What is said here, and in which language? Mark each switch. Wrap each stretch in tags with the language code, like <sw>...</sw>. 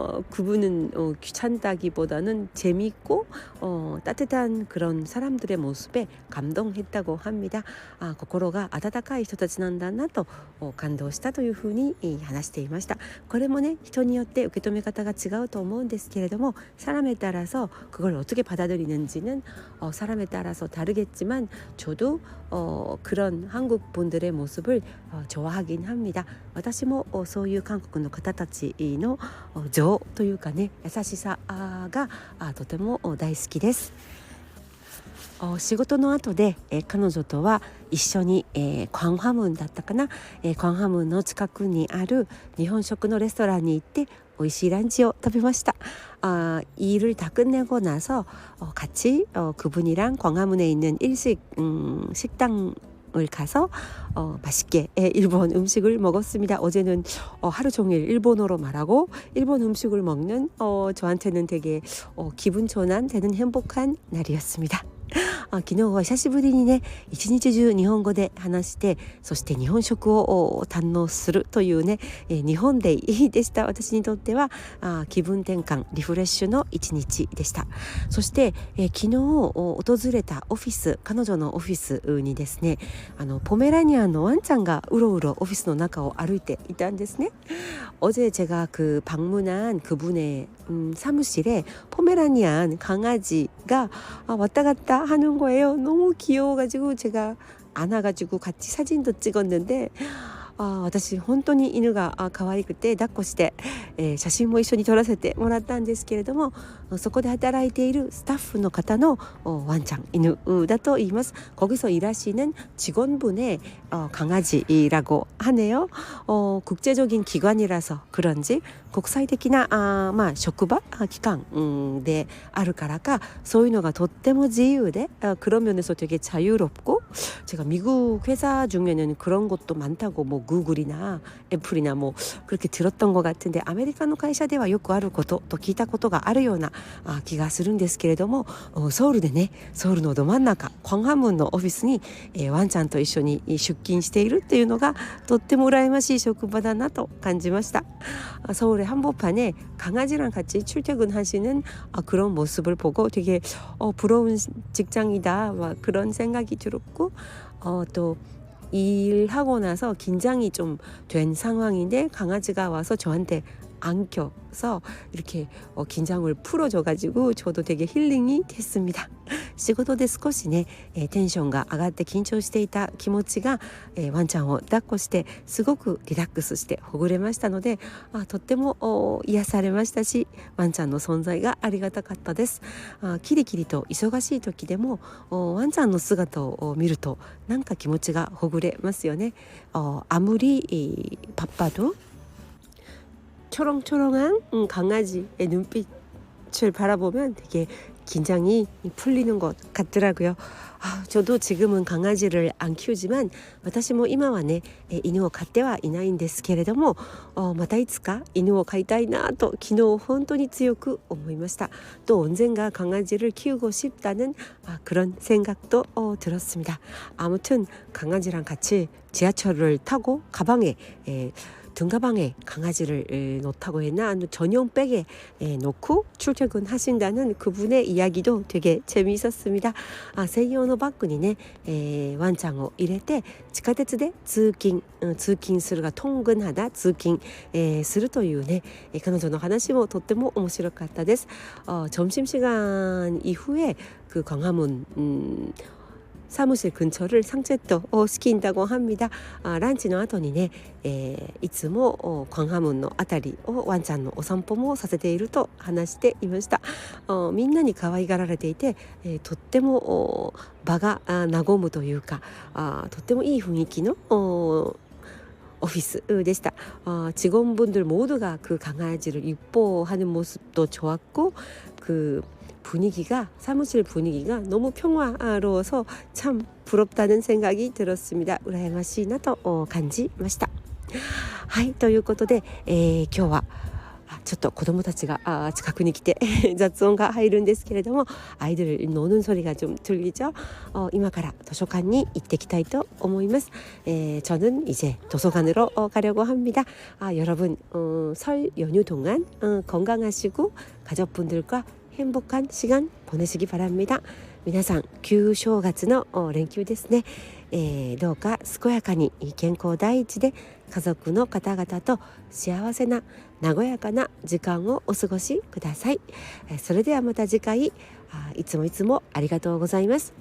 <ko>그분은 귀찮다기보다는 재미있고 따뜻한 그런 사람들의 모습에 감동했다고 합니다.</ko> <ja>心が温かい人たちなんだなと感動したというふうに話していました。これもね人によって受け止め方が違うと思うんですけれども、</ja> <ko>사람에 따라서 그걸 어떻게 받아들이는지는 사람에 따라서 다르겠지만 저도 그런 한국 분들의 모습을 좋아하긴 합니다.</ko> <ja>私もそういう韓国の方たちの情というかね優しさがとても大好きです。仕事の後で彼女とは一緒に광화문だったかな、광화문の近くにある日本食のレストランに行って美味しいランチを食べました。</ja> <ko>일을 다 끝내고 나서 같이 그분이랑 광화문에 있는 일식 식당 식당을 가서 맛있게 일본 음식을 먹었습니다. 어제는 하루 종일 일본어로 말하고 일본 음식을 먹는 저한테는 되게 기분 전환되는 행복한 날이었습니다.</ko> <ja>昨日は久しぶりにね一日中日本語で話してそして日本食を堪能するというね、日本デイでした。私にとっては気分転換リフレッシュの一日でした。そして、昨日訪れたオフィス彼女のオフィスにですねポメラニアンのワンちゃんがうろうろオフィスの中を歩いていたんですね。</ja> <ko>어제 제가 방문한 그분의 사무실에 포메라니안 강아지가 왔다 갔다 하는 거예요. 너무 귀여워가지고 제가 안아가지고 같이 사진도 찍었는데</ko> <ja>私本当に犬が可愛くて抱っこして、写真も一緒に撮らせてもらったんですけれどもそこで働いているスタッフの方のワンちゃん犬だと言います。</ja> <ko>거기서 일하시는 직원분의 강아지라고 하네요. 국제적인 기관이라서 그런지</ko> <ja>国際的な職場機関であるからかそういうのがとっても自由で</ja> <ko>그런 면에서 되게 자유롭고 제가 미국 회사 중에는 그런 것도 많다고 뭐 구글이나 애플이나 뭐 그렇게 들었던 것 같은데 아메리카노</ko> <ja>会社ではよくあることと聞いたことがあるような気がするんですけれどもソウルでねソウルのど真ん中광화문のオフィスにワンちゃんと一緒に出勤しているっていうのがとっても羨ましい職場だなと感じました。</ja> <ko>서울의 한복판에 강아지랑 같이 출퇴근하시는 그런 모습을 보고 되게 부러운 직장이다 그런 생각이 들었고 또 일하고 나서 긴장이 좀 된 상황인데 강아지가 와서 저한테 안겨서 이렇게 긴장을 풀어줘가지고 저도 되게 힐링이 됐습니다.</ko> <ja>仕事で少しね、テンションが上がって緊張していた気持ちが、ワンちゃんを抱っこしてすごくリラックスしてほぐれましたのでとっても癒されましたしワンちゃんの存在がありがたかったです。キリキリと忙しい時でもワンちゃんの姿を見るとなんか気持ちがほぐれますよね。</ja> <ko>아무리 바빠도 초롱초롱한 강아지의 눈빛을 바라보면 되게 긴장이 풀리는 것 같더라고요. 저도 지금은 강아지를 안 키우지만</ko> <ja>私も今はね犬を飼ってはいないんですけれどもまたいつか犬を飼いたいなと昨日本当に強く思いました。</ja> <ko>또 언젠가 강아지를 키우고 싶다는 그런 생각도 들었습니다. 아무튼 강아지랑 같이 지하철을 타고 가방에 등가방에 강아지를 놓다고 했나 전용 백에 놓고 출퇴근하신다는 그분의 이야기도 되게 재미있었습니다.</ko> <ja>専用のバッグにね、ワンちゃんを入れて地下鉄で通勤するが통근하다通勤、するというね彼女の話もとっても面白かったです。</ja> <ko>점심시간 이후에 그 광화문 사무실 근처를 산책도 시킨다고 합니다.</ko> <ja>ランチの後にね、いつも광화문のあたりをワンちゃんのお散歩もさせていると話していました。みんなに可愛がられていて、とっても場が和むというかとってもいい雰囲気の오피스でした。</ja> <ko>직원분들 모두가 그 강아지를 이뻐하는 모습도 좋았고 그 분위기가 사무실 분위기가 너무 평화로워서 참 부럽다는 생각이 들었습니다.</ko> <ja>羨ましいなと感じました。はい、ということで、今日はちょっと子供たちが近くに来て雑音が入るんですけれども</ja> <ko>아이들 노는 소리가 좀 들리죠.</ko> <ja>今から図書館に行ってきたいと思います。</ja> <ko>저는 이제 도서관으로 가려고 합니다. 여러분 설 연휴 동안 건강하시고 가족분들과 행복한 시간 보내시기 바랍니다.</ko> <ja>皆さん旧正月の連休ですね。どうか健やかに健康第一で家族の方々と幸せな和やかな時間をお過ごしください。それではまた次回いつもありがとうございます。</ja>